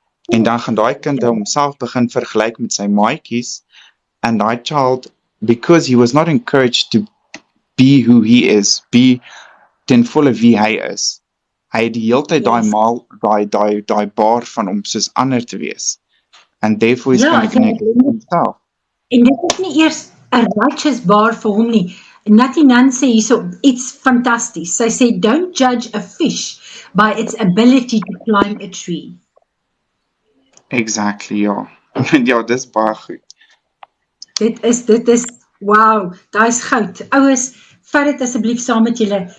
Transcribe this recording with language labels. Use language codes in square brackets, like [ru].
[af] En dan gaan daai kind homself begin vergelyk met sy maatjies, and daai child, [en] because he was not encouraged to be who he is, [af] be ten volle wie hy is. Hy het die hele tyd daai bar van hom soos ander te wees. [en] And therefore he's going to neglect himself. [af] En dit is nie eers 'n righteous bar vir hom nie. Natty Nan sê hierso iets fantasties. Sy sê, [en] don't judge a fish by its ability to climb a tree. [af] Exactly, ja. Ja, dis baie goed. Dit is, wow, daai is goud. Ouers, vat dit asseblief saam met julle.